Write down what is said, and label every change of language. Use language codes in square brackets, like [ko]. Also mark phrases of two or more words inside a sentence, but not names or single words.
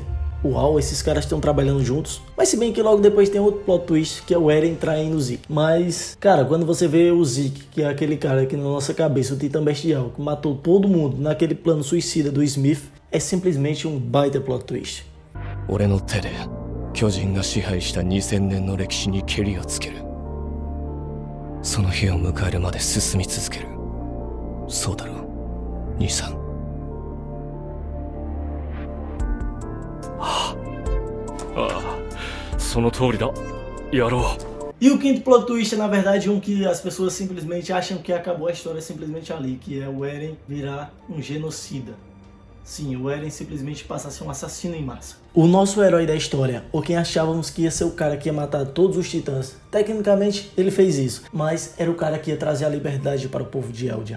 [pt] Uau, esses caras estão trabalhando juntos. Mas se bem que logo depois tem outro [en] plot twist, [pt] que é o Eren traindo o Zeke. Mas, cara, quando você vê o Zeke, que é aquele cara aqui na nossa cabeça, o Titã Bestial, que matou todo mundo naquele plano suicida do Smith, é simplesmente um baita [en] plot twist. [ja] 俺の手で巨人が支配した2000年の歴史にケリをつける。その日を迎えるまで進み続ける。そうだろう、兄さん。その通りだ。やろう。 [pt] E o 5º [en] plot twist [pt] é na verdade um que as pessoas simplesmente acham que acabou a história simplesmente ali, que é o Eren virar um genocida. Sim, o Eren simplesmente passa a ser um assassino em massa. O nosso herói da história, ou quem achávamos que ia ser o cara que ia matar todos os titãs, tecnicamente ele fez isso, mas era o cara que ia trazer a liberdade para o povo de Eldia.